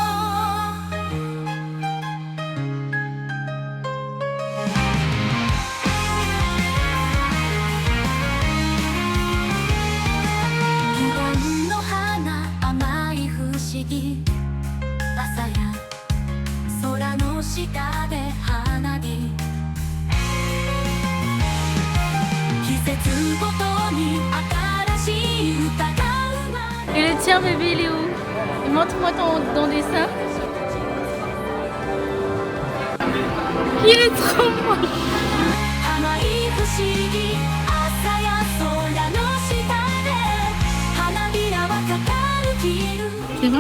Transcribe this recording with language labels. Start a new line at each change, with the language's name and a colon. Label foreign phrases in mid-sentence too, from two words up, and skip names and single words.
Japanese: 日本の花甘い不思議朝や空の下で花火季節ごとに新しい歌が生まれ
French: Et le tien, bébé, il est où? Montre-moi ton dessin. Il est trop moche.
Japanese: 甘い不思議朝や空の下で花びらは語る切る
French: C'est bon?